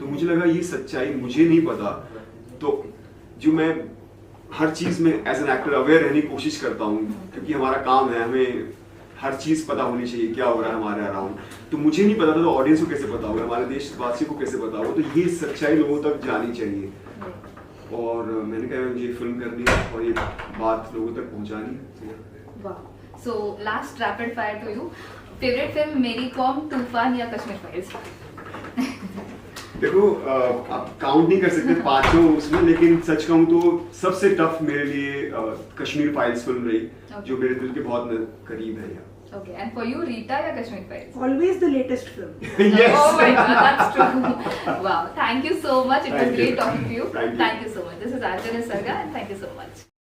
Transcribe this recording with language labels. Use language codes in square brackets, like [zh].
[hi] तो मुझे लगा ये सच्चाई मुझे नहीं पता, तो जो मैं हर चीज़ में एज एन एक्टर अवेयर रहने की कोशिश करता हूँ, क्योंकि हमारा काम है, हमें हर चीज़ पता होनी चाहिए क्या हो रहा है हमारे अराउंड. तो मुझे नहीं पता था, तो ऑडियंस को कैसे पता होगा, हमारे देशवासियों को कैसे पता होगा, तो ये सच्चाई लोगों तक जानी चाहिए. और मैंने कहा मुझे फिल्म करनी है और ये बात लोगों तक पहुंचानी है. वाह. [en] So last rapid fire to you. Favorite film Mary Kom, Toofaan या Kashmir files? [hi] देखो आप काउंट नहीं कर सकते पांचों उसमें, लेकिन सच कहूँ तो सबसे टफ मेरे लिए कश्मीर फाइल्स फिल्म रही, जो मेरे दिल के बहुत करीब है. [en] Okay, and for you, Rita या Kashmir files? Always the latest film. Yes. Oh my God, that's true. Wow, thank you so much. It was Thank you. great talking to you. Thank you. Thank you so much. This is Arjun Sarga, and thank you so much.